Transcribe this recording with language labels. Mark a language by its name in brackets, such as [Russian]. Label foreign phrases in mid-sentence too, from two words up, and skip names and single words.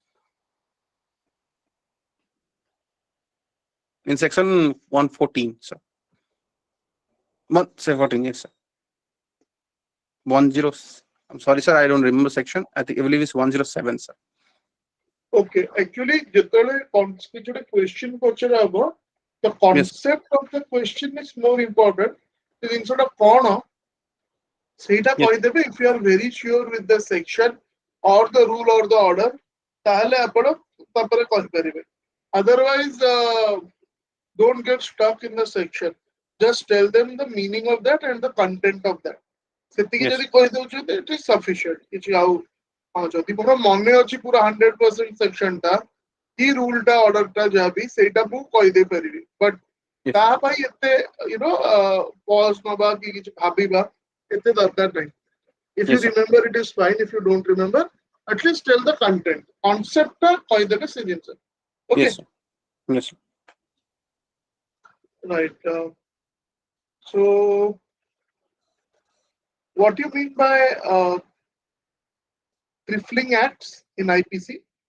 [English] In section 114, sir. 114, yes, sir. 10. I'm sorry, sir. I don't remember section. I believe it's 107, sir. Okay. Actually, [Odia] ଯେତେବେଳେ କିଛି ଗୋଟେ question ପଚରା ହବ, [English] the Yes. concept of the question is more important. [Odia] ସେ ଜିନିଷଟା କ'ଣ ସେଇଟା [English] Yes. [Odia] କହିଦେବେ. [English] If you are very sure with the section or the rule or the order, [Odia] ତାହେଲେ ଆପଣ ତାପରେ କହିପାରିବେ. [English] Otherwise, don't get stuck in the section. Just tell them the meaning of that and the content of that. [Odia] ସେତିକି [English] Yes. [Odia] ଯଦି କହିଦଉଛନ୍ତି, [English] it is sufficient. [Odia] କିଛି ଆଉ ଯଦି ମୋର ମନେ ଅଛି ପୁରା 100% section ଟା କି rule ଟା order ଟା ଯାହାବି ସେଇଟା ମୁଁ କହିଦେଇ ପାରିବି. [English] But Yes. [Odia] ତା ପାଇଁ ଏତେ pause ନବା କି କିଛି ଭାବିବା ଏତେ ଦରକାର ନାହିଁ. [English] If you Yes, sir. remember, it is fine. If you don't remember, at least tell the content. Concept koidaka season, sir. Yes, Okay, sir. Yes, sir. right. So, what do you mean by trifling acts in IPC?